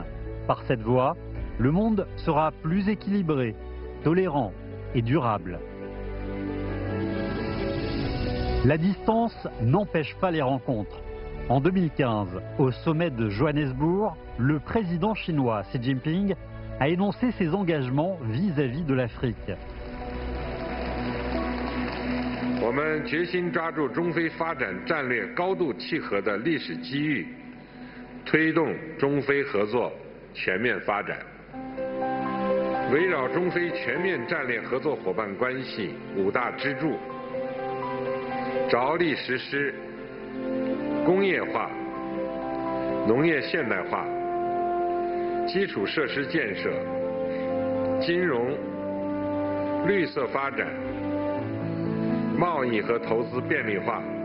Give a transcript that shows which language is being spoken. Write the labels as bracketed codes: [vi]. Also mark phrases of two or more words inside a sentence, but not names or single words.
[fr] Par cette voie, le monde sera plus équilibré, tolérant et durable. La distance n'empêche pas les rencontres. En 2015, au sommet de Johannesburg, le président chinois Xi Jinping a énoncé ses engagements vis-à-vis de l'Afrique. [zh] 我们决心抓住中非发展战略高度契合的历史机遇，推动中非合作全面发展。围绕中非全面战略合作伙伴关系5大支柱，着力实施工业化、农业现代化、基础设施建设、金融、绿色发展、贸易和投资便利化、